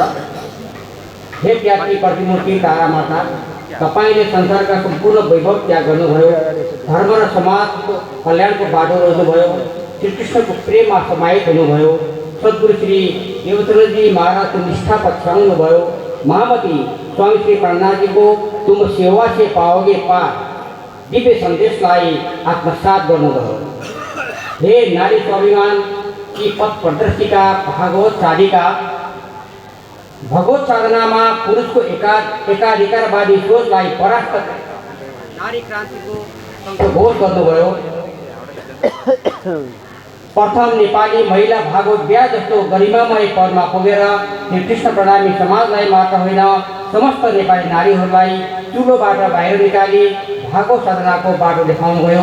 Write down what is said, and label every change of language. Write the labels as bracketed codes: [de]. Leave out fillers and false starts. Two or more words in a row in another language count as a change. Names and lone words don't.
[ne] हे त्यागी प्रतिमूर्ति तारा माता, तपाईँले संसारका सम्पूर्ण वैभव त्याग गर्नुभयो, धर्म र समाजको कल्याणको बाटो रोज्नुभयो, श्रीकृष्णको प्रेममा समाहित हुनुभयो, सद्गुरु श्री देवचरणजी महाराजको निष्ठा पछ्याउनुभयो, महामती स्वामी श्री प्राणनाथजीको [hi] तुम सेवा से पाओगे पार [ne] दिव्य सन्देशलाई आत्मसात गर्नुभयो। [hi] हे नारी स्वाभिमान की पथ प्रदर्शिका [ne] भागवत साधिका, भगवत साधनामा पुरुषको एकाधिकारवादी सोचलाई परास्त नारी क्रान्तिको घोष गर्नुभयो। प्रथम नेपाली महिला भागवत बिहा जस्तो गरिमामय पदमा पुगेर श्रीकृष्ण प्रणामी समाजलाई मात्र होइन समस्त नेपाली नारीहरूलाई चुलोबाट बाहिर निकाली भागवत साधनाको बाटो देखाउनुभयो।